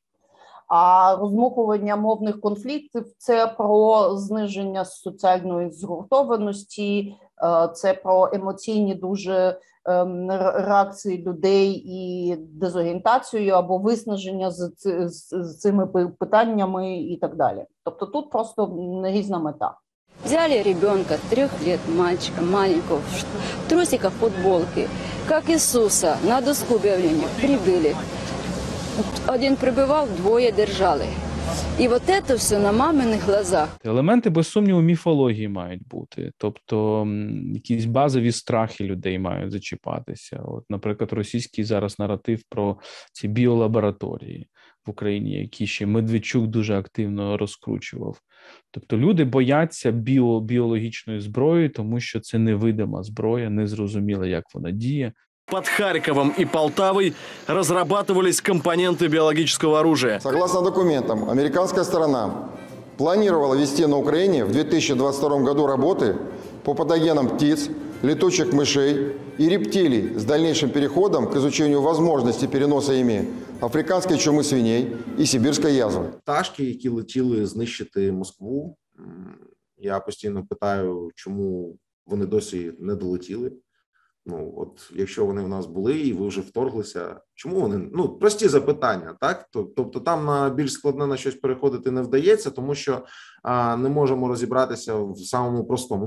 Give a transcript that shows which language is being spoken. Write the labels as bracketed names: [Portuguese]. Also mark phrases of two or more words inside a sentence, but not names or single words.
[Ukrainian] А розмухування мовних конфліктів – це про зниження соціальної згуртованості, це про емоційні дуже реакції людей і дезорієнтацію або виснаження з цими питаннями і так далі. Тобто тут просто різна мета. [Russian] Взяли ребенка 3 лет, мальчика маленького, в трусиках, футболке, как Иисуса, на доску объявления прибыли. [Ukrainian] Один прибивав, 2 держали. І от це все на маминих глазах. Елементи, без сумніву, міфології мають бути. Тобто якісь базові страхи людей мають зачіпатися. От, наприклад, російський зараз наратив про ці біолабораторії в Україні, які ще Медведчук дуже активно розкручував. Тобто люди бояться біологічної зброї, тому що це невидима зброя, незрозуміло, як вона діє. [Russian] Под Харьковом и Полтавой разрабатывались компоненты биологического оружия. Согласно документам, американская сторона планировала вести на Украине в 2022 году работы по патогенам птиц, летучих мышей и рептилий с дальнейшим переходом к изучению возможности переноса ими африканской чумы свиней и сибирской язвы. [Ukrainian] Пташки, які летіли знищити Москву, я постійно питаю, чому вони досі не долетіли. Ну, от, якщо вони в нас були і ви вже вторглися, чому вони? Ну, прості запитання, так? Тобто там на більш складне на щось переходити не вдається, тому що не можемо розібратися в самому простому.